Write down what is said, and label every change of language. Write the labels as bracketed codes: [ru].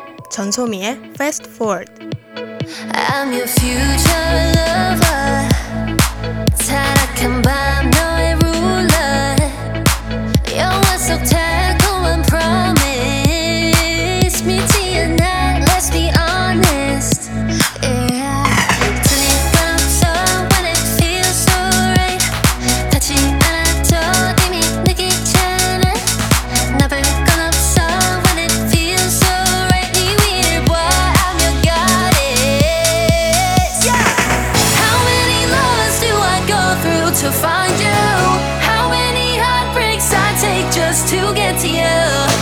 [ko] 전소미의 Fast Forward. [en] I'm your future lover. [ko] 타락한 밤 너의 ruler. 영화 속 달콤한 promise. 믿지 않아, [en] let's be honest. Yeah. 두리번 so when it feels so right. [ko] 닿지 않아도 이미 느끼잖아. 나 볼 건 없어 [en] when it feels so right. [ko] 이 위를 봐, [en] I'm your goddess. Yeah. How many lovers do I go through to find you? How many heartbreaks I take just to get to you?